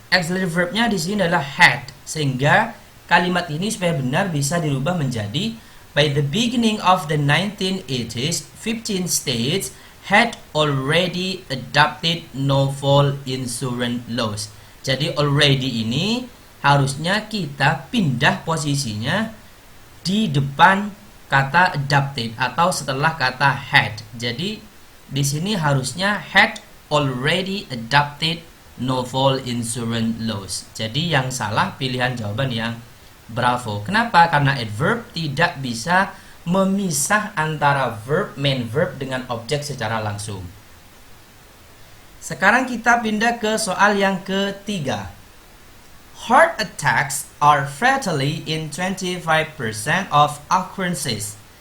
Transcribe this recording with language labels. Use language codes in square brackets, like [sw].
[id] Auxiliary verbnya di sini adalah had, sehingga kalimat ini supaya benar bisa dirubah menjadi [en] by the beginning of the 1980s, 15 states had already adopted no-fault insurance laws. [id] Jadi already ini harusnya kita pindah posisinya di depan kata adopted atau setelah kata had. Jadi di sini harusnya [en] had already adopted no-fault insurance laws. [id] Jadi yang salah pilihan jawaban yang Bravo. Kenapa? Karena adverb tidak bisa memisah antara verb, main verb dengan objek secara langsung. Sekarang kita pindah ke soal yang ketiga. [en] Heart attacks are fatally in 25% of occurrences.